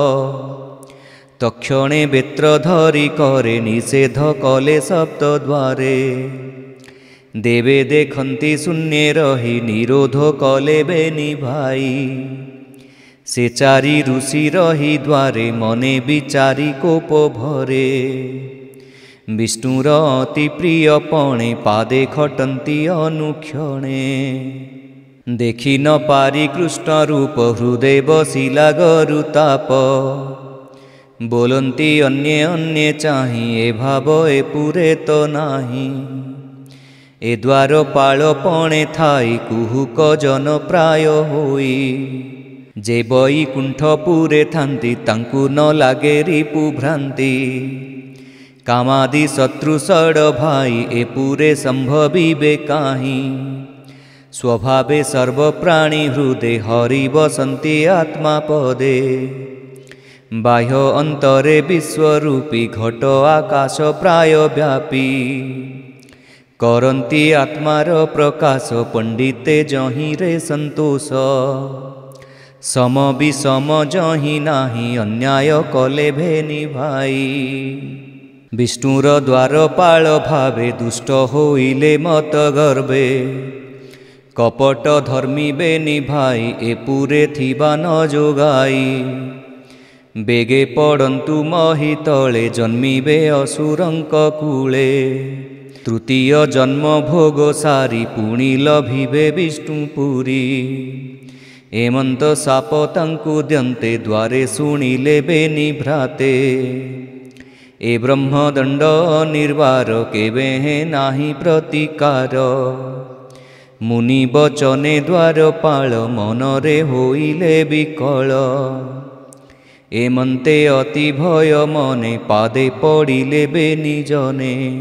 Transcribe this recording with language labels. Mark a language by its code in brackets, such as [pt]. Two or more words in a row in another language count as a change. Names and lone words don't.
[or] ତକ୍ଷଣେ ବେତ୍ର ଧରି କରେ ନିଷେଧ କଲେ ସପ୍ତଦ୍ୱାରେ ଦେବେ ଦେଖନ୍ତି ଶୂନ୍ୟେ ରହି ନିରୋଧ କଲେ ବେନି ଭାଇ ସେ ଚାରି ଋଷି ରହି ଦ୍ୱାରେ ମନେ ବିଚାରି କୋପ ଭରେ ବିଷ୍ଣୁର ଅତି ପ୍ରିୟ ପଣେ ପାଦେ ଖଟନ୍ତି ଅନୁକ୍ଷଣେ ଦେଖି ନ ପାରି କୃଷ୍ଣ ରୂପ ହୃଦୟ ବସିଲା ଗରୁତାପ ବୋଲନ୍ତି ଅନ୍ୟେ ଅନ୍ୟେ ଚାହି ଏ ଭାବ ଏ ପୁରେ ତୋ ନାହିଁ ଏ ଦ୍ୱାରପାଳ ପଣେ ଥାଇ କୁହୁକ ଜନ ପ୍ରାୟ ହୋଇ ଯେ ବୈକୁଣ୍ଠପୁରେ ଥାନ୍ତି ତାଙ୍କୁ ନ ଲାଗେ ରିପୁ ଭ୍ରାନ୍ତି କାମାଦି ଶତ୍ରୁ ଷଡ ଭାଇ ଏ ପୁରେ ସମ୍ଭବିବେ କାହି ସ୍ୱଭାବେ ସର୍ବପ୍ରାଣୀ ହୃଦୟ ହରି ବସନ୍ତି ଆତ୍ମା ପଦେ ବାହ୍ୟ ଅନ୍ତରେ ବିଶ୍ୱରୂପୀ ଘଟ ଆକାଶ ପ୍ରାୟ ବ୍ୟାପୀ କରନ୍ତି ଆତ୍ମାର ପ୍ରକାଶ ପଣ୍ଡିତେ ଯହି ରେ ସନ୍ତୋଷ ସମ ବିଷମ ଯହି ନାହିଁ ଅନ୍ୟାୟ କଲେ ବେନି ଭାଇ ବିଷ୍ଣୁର ଦ୍ୱାରପାଳ ଭାବେ ଦୁଷ୍ଟ ହୋଇଲେ ମତ ଗର୍ଭେ କପଟ ଧର୍ମୀ ବେନି ଭାଇ ଏ ପୁରେ ଥିବା ନ ଯୋଗାଇ ବେଗେ ପଡ଼ନ୍ତୁ ମହୀ ତଳେ ଜନ୍ମିବେ ଅସୁରଙ୍କ କୂଳେ ତୃତୀୟ ଜନ୍ମ ଭୋଗ ସାରି ପୁଣି ଲଭିବେ ବିଷ୍ଣୁପୁରୀ ଏମନ୍ତ ଶାପ ତାଙ୍କୁ ଦିଅନ୍ତେ ଦ୍ୱାରେ ଶୁଣିଲେ ବେନି ଭ୍ରାତେ ଏ ବ୍ରହ୍ମଦଣ୍ଡ ନିର୍ବାର କେବେ ନାହିଁ ପ୍ରତିକାର ମୁନି ବଚନେ ଦ୍ୱାରପାଳ ମନରେ ହୋଇଲେ ବିକଳ ଏମନ୍ତେ ଅତି ଭୟ ମନେ ପାଦେ ପଡ଼ିଲେ ବେନି ଜନେ